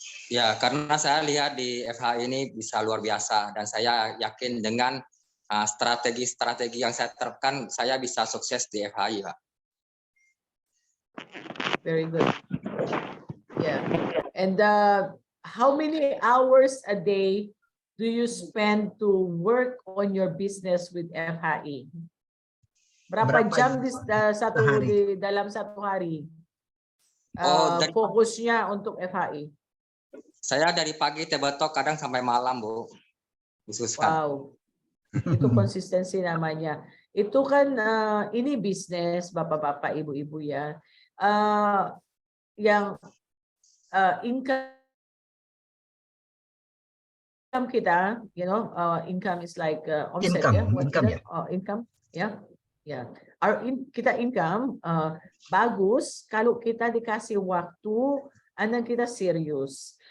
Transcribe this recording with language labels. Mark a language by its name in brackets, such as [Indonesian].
[Indonesian] Ya, karena saya lihat di FH ini bisa luar biasa dan saya yakin dengan strategi-strategi yang saya terapkan, saya bisa sukses di FHI, Pak. [English] Very good. Yeah. And how many hours a day do you spend to work on your business with FHI? [Indonesian] Berapa jam di dalam satu hari? Fokusnya untuk FHI. Saya dari pagi tebetok kadang sampai malam, Bu. Khususkan. Wow. Itu konsistensi namanya. Itu kan ini bisnis Bapak-bapak, Ibu-ibu ya. Yang income kita, [English] you know, income is like offset, income, [Indonesian] ya. Kita income bagus kalau kita dikasih waktu dan kita serius.